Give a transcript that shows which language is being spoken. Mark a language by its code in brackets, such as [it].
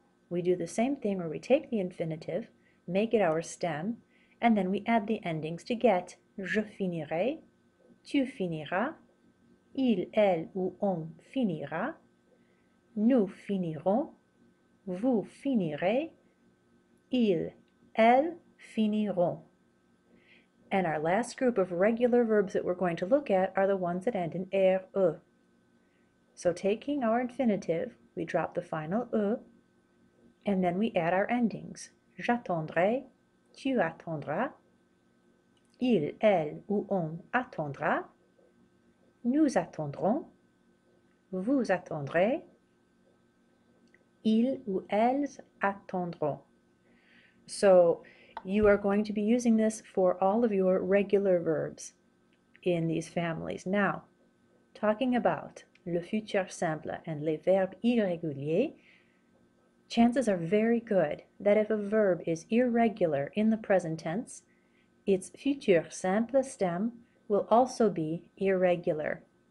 [en] We do the same thing where we take the infinitive, make it our stem, and then we add the endings to get [fr] je finirai, tu finiras, il, elle ou on finira, nous finirons, vous finirez, ils, elles finiront. [en] And our last group of regular verbs that we're going to look at are the ones that end in er, e. So taking our infinitive, we drop the final e, and then we add our endings. [fr] J'attendrai, tu attendras, il, elle ou on attendra, nous attendrons, vous attendrez, ils ou elles attendront. [en] So you are going to be using this for all of your regular verbs in these families. Now, talking about le futur simple and [fr] les verbes irréguliers, [en] chances are very good that if a verb is irregular in the present tense, its futur simple stem will also be irregular.